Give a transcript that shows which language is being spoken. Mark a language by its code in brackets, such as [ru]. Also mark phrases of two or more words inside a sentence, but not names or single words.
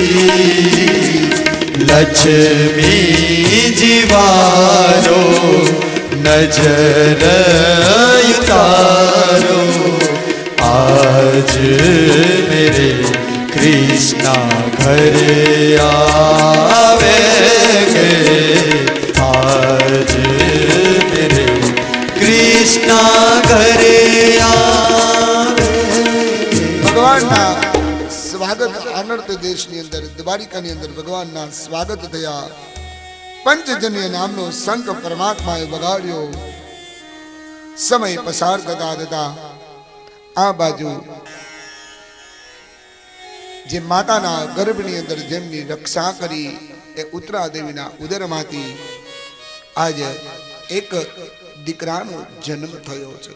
[hi] लक्ष्मी जीवारो नजर उतारो आज मेरे कृष्णा घरे आवेंगे. आज मेरे कृष्णा घरे आवेंगे. [gu] ભગવાનના સ્વાગત આનર્ત દેશની અંદર દ્વારિકાની અંદર ભગવાનના સ્વાગત થયા. પંચજન્ય નામનો શંખ પરમાત્માએ વગાડ્યો. સમય પસાર થતા થતા આ બાજુ જે માતાના ગર્ભની અંદર જેમની રક્ષા કરી એ ઉત્તરા દેવીના ઉદરમાંથી આજે એક દીકરાનો જન્મ થયો છે.